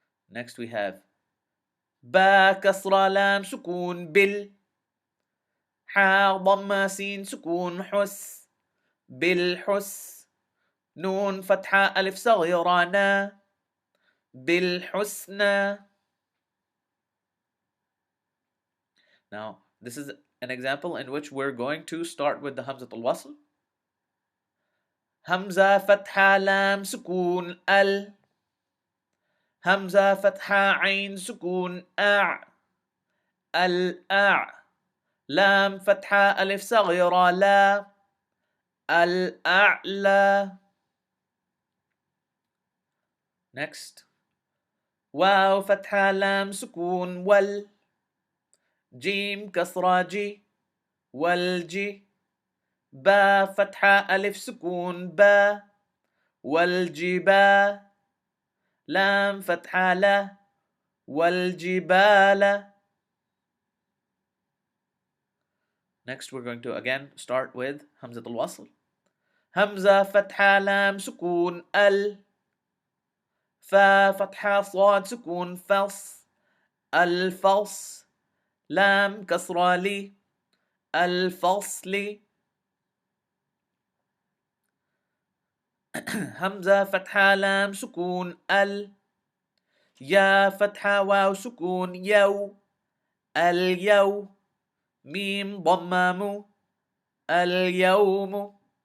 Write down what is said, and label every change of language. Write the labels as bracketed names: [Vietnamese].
[English] Next we have [Arabic] با كسرة لام سكون بال حا ضمة سين سكون حس بالحس نون فتحة ألف صغيرة نا بالحسنى. [English] Now this is an example in which we're going to start with the hamzatul wasl. [Arabic] همزة فتحة لام سكون ال همزة فتحة عين سكون أع الأع لام فتحة ألف صغيرة لا الأعلى. [English] Next. [Arabic] واو فتحة لام سكون وال جيم كسرة جي والجي با فتحة ألف سكون با والجبا لام فتحة لا والجبال. [English] Next we're going to again start with hamzatul wasl. [Arabic] همزة فتحة لام سكون ال فا فتحة صاد سكون فص الفصل لام كسرة لي الفصل همزة فتحة لام سكون يا فتحة واو سكون يو اليوم ميم ضمام اليوم.